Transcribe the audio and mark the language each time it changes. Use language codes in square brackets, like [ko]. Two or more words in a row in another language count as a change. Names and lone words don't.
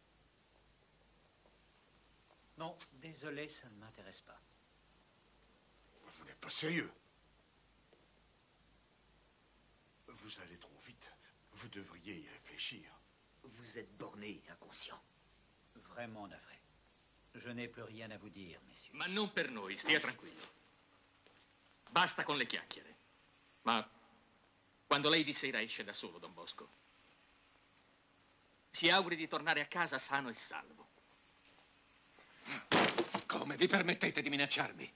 [fr] Non, désolé, ça ne m'intéresse pas. Vous n'êtes pas sérieux. Vous allez trop vite. Vous devriez y réfléchir. Vous êtes borné et inconscient. Vraiment navré. Je n'ai plus rien à vous dire, messieurs. [it] Ma non per noi, stia tranquillo. Basta con le chiacchiere. Ma quando lei di sera esce da solo, Don Bosco, si auguri di tornare a casa sano e salvo. Come vi permettete di minacciarmi?